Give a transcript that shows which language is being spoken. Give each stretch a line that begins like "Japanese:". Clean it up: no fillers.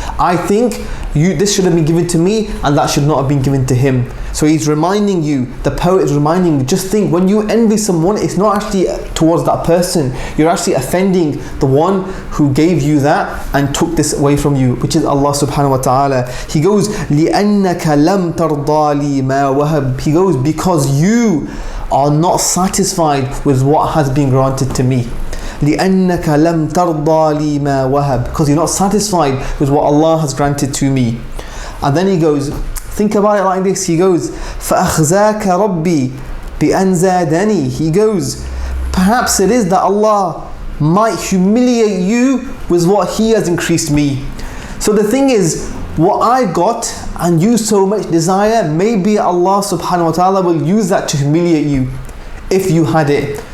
English: I think this should have been given to me and that should not have been given to him. So he's reminding you, the poet is reminding you, just think, when you envy someone, it's not actually towards that person. You're actually offending the one who gave you that and took this away from you, which is Allah subhanahu wa ta'ala.
Arabic: He goes, لِأَنَّكَ لَمْ تَرْضَى لِي مَا وَهَبْ.
English: He goes, because you are not satisfied with what has been granted to me.
Arabic: لِأَنَّكَ لَمْ تَرْضَى لِي مَا وَهَبْ.
English: Because you're not satisfied with what Allah has granted to me. And then he goes, think about it like this.
Arabic: He goes, فَأَخْزَاكَ رَبِّي بِأَنْ زَادَنِي.
English: He goes, perhaps it is that Allah might humiliate you with what He has increased me. So the thing is, what I got and you so much desire, maybe Allah subhanahu wa ta'ala will use that to humiliate you if you had it.